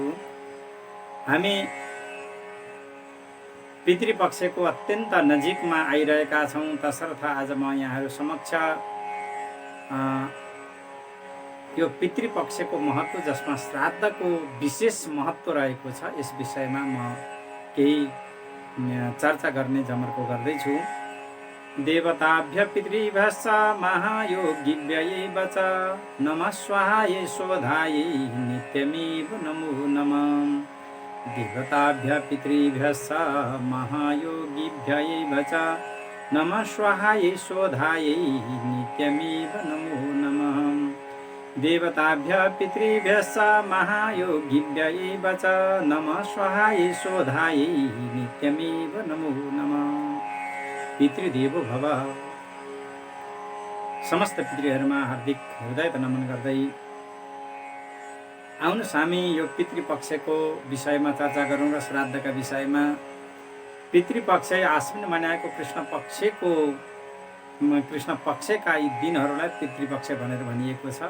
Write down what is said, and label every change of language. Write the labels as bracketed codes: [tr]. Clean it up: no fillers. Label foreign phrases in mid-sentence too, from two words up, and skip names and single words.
[ne] हामी पितृपक्षको अत्यन्त नजिकमा आइरहेका छौँ। तसर्थ आज म यहाँहरू समक्ष यो पितृपक्षको महत्त्व, जसमा श्राद्धको विशेष महत्त्व रहेको छ, यस विषयमा म केही चर्चा गर्ने जमर्को गर्दैछु। [sa] देवताभ्य पितृभ्यश्च महायोगिभ्यैव च नमः स्वाहायै शोधायै नित्यमेव नमो नमः। देवताभ्य पितृभ्यश्च महायोगिभ्यैव च नमः स्वाहायै शोधायै नित्यमेव नमो नमः। देवताभ्य पितृभ्यश्च महायोगिभ्यैव च नमः स्वाहायै शोधायै नित्यमेव नमो नमः। पितृदेवो भव। [ne] समस्त पितृहरूमा हार्दिक हृदय नमन गर्दै आउनुहोस् हामी यो पितृपक्षको विषयमा चर्चा गरौँ र श्राद्धका विषयमा। पितृपक्ष आश्विन महिनाको कृष्ण पक्षका यी दिनहरूलाई पितृपक्ष भनेर भनिएको छ।